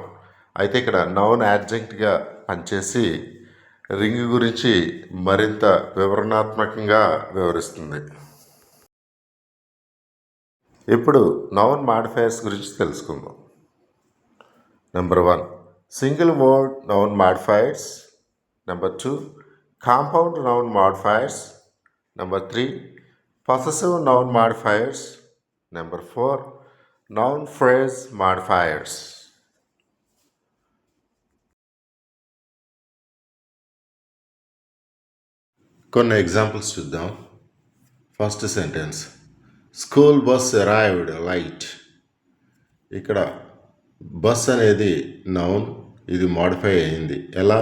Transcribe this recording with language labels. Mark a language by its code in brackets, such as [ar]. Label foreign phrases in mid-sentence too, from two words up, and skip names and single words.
[te] అయితే ఇక్కడ [en] noun adjective [te] పనిచేసి రింగ్ గురించి మరింత వివరణాత్మకంగా వివరిస్తుంది. ఇప్పుడు [en] noun modifiers [te] గురించి తెలుసుకుందాం. [en] Number 1, single word noun modifiers. Number 2, compound noun modifiers. నెంబర్ 3, possessive noun modifiers. Number 4, noun phrase modifiers. [te] కొన్ని ఎగ్జాంపుల్స్ చూద్దాం. [en] First sentence, school bus arrived late. [te] ఇక్కడ బస్ అనేది నౌన్, ఇది మాడిఫై అయింది. ఎలా?